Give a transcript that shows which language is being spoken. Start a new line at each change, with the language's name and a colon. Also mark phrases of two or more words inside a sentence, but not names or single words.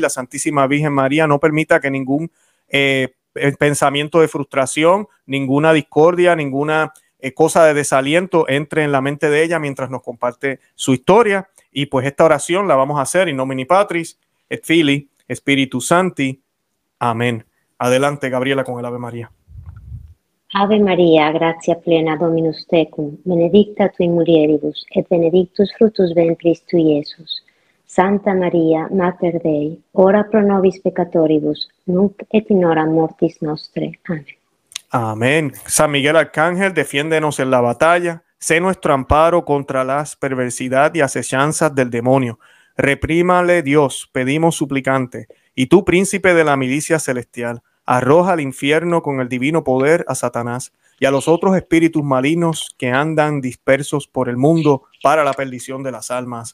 Spanish: La Santísima Virgen María no permita que ningún pensamiento de frustración, ninguna discordia, ninguna cosa de desaliento entre en la mente de ella mientras nos comparte su historia. Y pues esta oración la vamos a hacer
Latin: in nomine Patris et Filii Spiritus Sancti.
Spanish: Amén. Adelante, Gabriela, con el Ave María.
Latin: Ave Maria, gratia plena, Dominus tecum, benedicta tu in mulieribus, et benedictus fructus ventris tui, Iesus. Santa Maria, Mater Dei, ora pro nobis peccatoribus, nunc et in hora mortis nostre.
Spanish: Amén. Amén. San Miguel Arcángel, defiéndenos en la batalla. Sé nuestro amparo contra las perversidad y asechanzas del demonio. Reprímale, Dios, pedimos suplicante. Y tú, príncipe de la milicia celestial, arroja al infierno con el divino poder a Satanás y a los otros espíritus malignos que andan dispersos por el mundo para la perdición de las almas.